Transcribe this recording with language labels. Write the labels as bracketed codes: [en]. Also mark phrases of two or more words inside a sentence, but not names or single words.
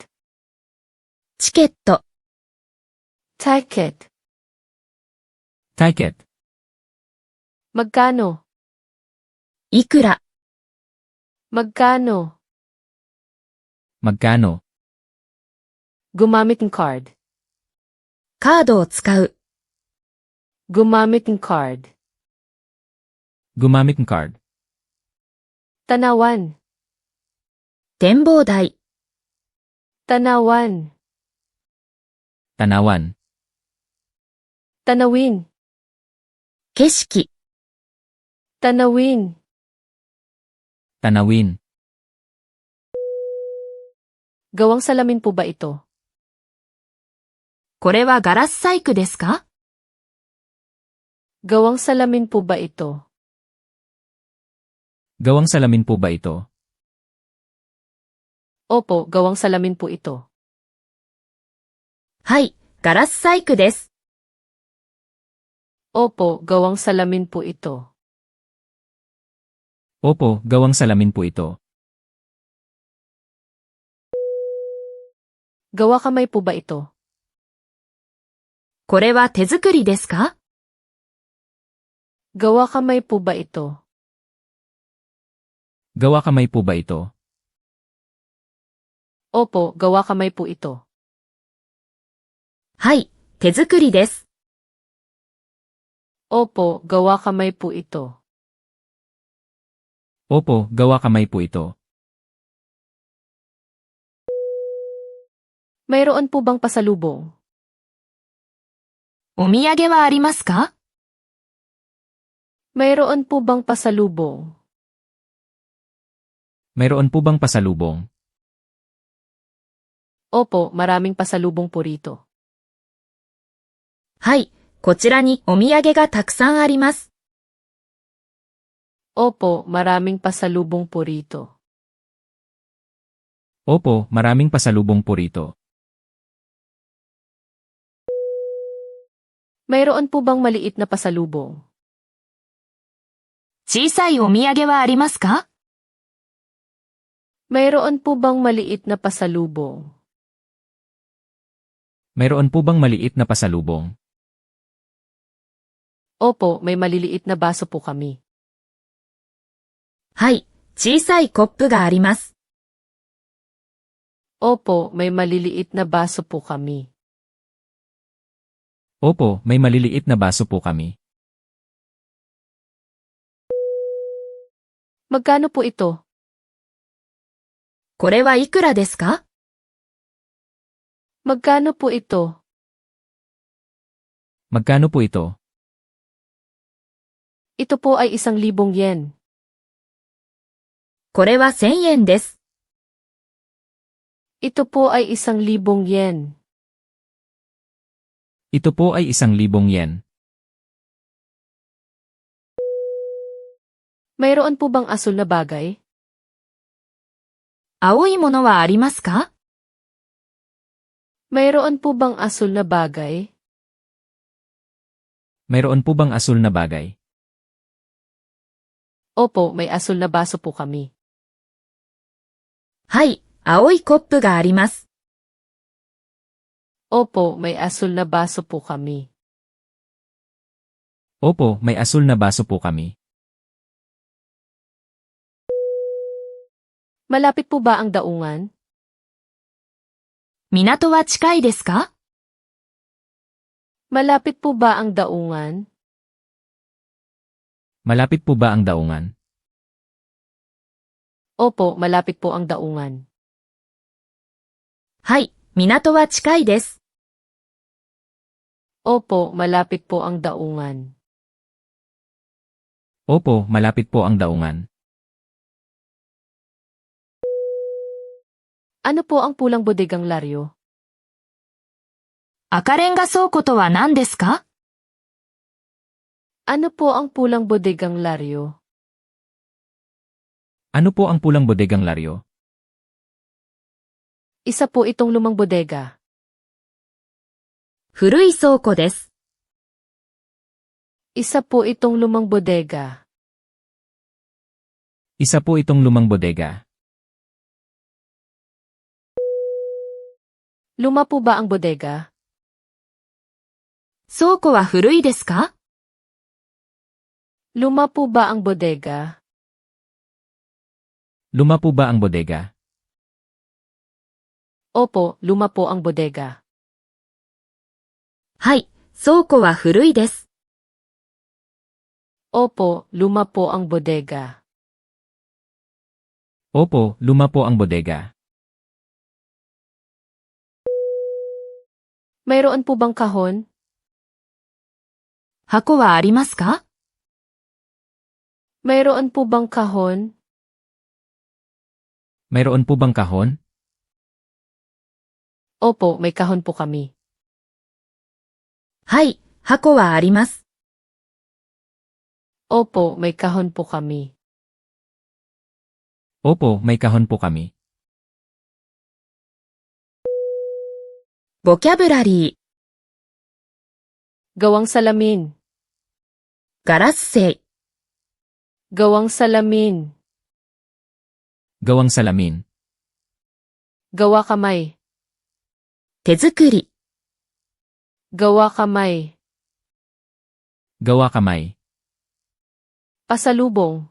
[ja] チケット、 [tl] ticket. Ticket. Magkano? [ja] いくら、 [tl] Magkano? Magkano? Gumamit ng card. [ja] カードを使う、 [tl] Gumamit ng card. Gumamit ng card. Tanawan. [ja] 展望台、 [tl] Tanawan. Tanawan. Tanawin. [ja] 景色、 [tl] Tanawin. Tanawin. Gawang salamin po ba ito? [ja] これはガラス細工ですか？ [tl] Gawang salamin po ba ito? Gawang salamin po ba ito? Opo, gawang salamin po ito. [ja] はい、ガラス細工です。 [tl] Opo, gawang salamin po ito. Opo, gawang salamin po ito. Gawa kamay po ba ito? [ja] これは手作りですか？ [tl] Gawa kamay po ba ito? Gawa kamay po ba ito? Opo, gawa kamay po ito. [ja] はい、手作りです。 [tl] Opo, gawa kamay po ito. Opo, gawa kamay po ito. Mayroon po bang pasalubong? [ja] お土産はありますか？ [tl] Mayroon po bang pasalubong? Mayroon po bang pasalubong? Opo, maraming pasalubong po rito. [ja] はい、こちらにお土産がたくさんあります。 [tl] Opo, maraming pasalubong po rito. Opo, maraming pasalubong po rito. Mayroon po bang maliit na pasalubong? [ja] 小さいお土産はありますか？ [tl] Mayroon po bang maliit na pasalubong? Mayroon po bang maliit na pasalubong? Opo, may maliliit na baso po kami. [ja] はい、小さいコップがあります。 [tl] Opo, may maliliit na baso po kami. Opo, may maliliit na baso po kami. Magkano po ito? [ja] これはいくらですか？ [tl] Magkano po ito? Magkano po ito? Ito po ay 1,000 yen. [ja] これは1000円です。 [tl] Ito po ay 1,000 yen. Ito po ay 1,000 yen. Mayroon po bang asul na bagay? [ja] 青いものはありますか？ [tl] Mayroon po bang asul na bagay? Mayroon po bang asul na bagay? Opo, may asul na baso po kami. [ja] はい、青いコップがあります。 [tl] Opo, may asul na baso po kami. Opo, may asul na baso po kami. Malapit po ba ang daungan? [ja] 港は近いですか？ [tl] Malapit po ba ang daungan? Malapit po ba ang daungan? Opo, malapit po ang daungan. [ja] はい、港は近いです。 [tl] Opo, malapit po ang daungan. Opo, malapit po ang daungan. Ano po ang pulang bodegang laryo? [ja] 赤レンガ倉庫とは何ですか？ [tl] Ano po ang pulang bodegang laryo? Ano po ang pulang bodegang laryo? Isa po itong lumang bodega. [ja] 古い倉庫です。 [tl] Isa po itong lumang bodega. Isa po itong lumang bodega. Luma po ba ang bodega? [ja] 倉庫は古いですか？ [tl] Luma po ba ang bodega? Luma po ba ang bodega? Opo, luma po ang bodega. [ja] はい、倉庫は古いです。 [tl] Opo, luma po ang bodega. Opo, luma po ang bodega. Mayroon po bang kahon? [ja] 箱はありますか？ [tl] Mayroon po bang kahon? Mayroon po bang kahon? Opo, may kahon po kami. [ja] はい、箱はあります。 [tl] Opo, may kahon po kami. Opo, may kahon po kami. [ja] ボキャブラリー、 [tl] Gawang salamin. [ja] ガラス製。 [tl] Gawang salamin. Gawang salamin. Gawa kamay. [ja] 手作り。 [tl] Gawa kamay. Gawa kamay. Pasalubong.